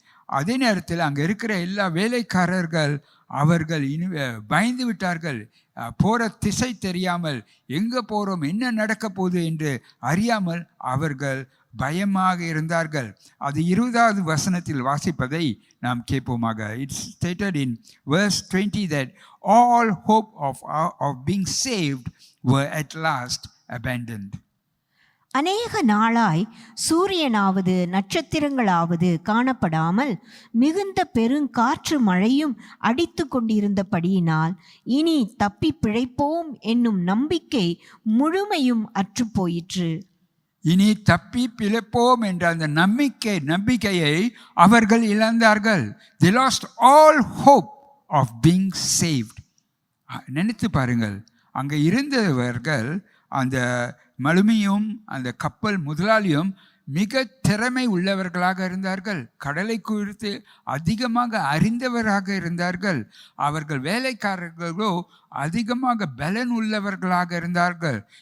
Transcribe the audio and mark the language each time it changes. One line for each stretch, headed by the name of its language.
Tamil: அதே நேரத்தில் அங்கே இருக்கிற எல்லா வேலைக்காரர்கள் அவர்கள் பயந்து விட்டார்கள். போகிற திசை தெரியாமல், எங்கே போகிறோம், என்ன நடக்க போகுது என்று அறியாமல் அவர்கள் பயமாக இருந்தார்கள். அது 20வது வசனத்தில் வாசிப்பதை நாம் கேட்போமாக.
English: It's stated in verse 20 that all hope of being saved were at last abandoned.
Tamil: அநேக நாளாய் சூரியனாவது நட்சத்திரங்களாவது காணப்படாமல் மிகுந்த பெருங்காற்று மழையும் அடித்து கொண்டிருந்தபடியினால் இனி தப்பி பிழைப்போம் என்னும் நம்பிக்கை முழுமையும் அற்றுப்போயிற்று. இனி தப்பி பிழைப்போம் என்ற அந்த நம்பிக்கையை அவர்கள் இழந்தார்கள்.
English: They lost all hope of being saved.
Tamil: நினைத்து பாருங்கள், அங்கே இருந்தவர்கள் அந்த மலுமியும் அந்த கப்பல் முதலாளியும் மிக திறமை உள்ளவர்களாக இருந்தார்கள். கடலை குறித்து அதிகமாக அறிந்தவராக இருந்தார்கள். அவர்கள் வேலைக்காரர்களோ அதிகமாக பலன் உள்ளவர்களாக இருந்தார்கள்.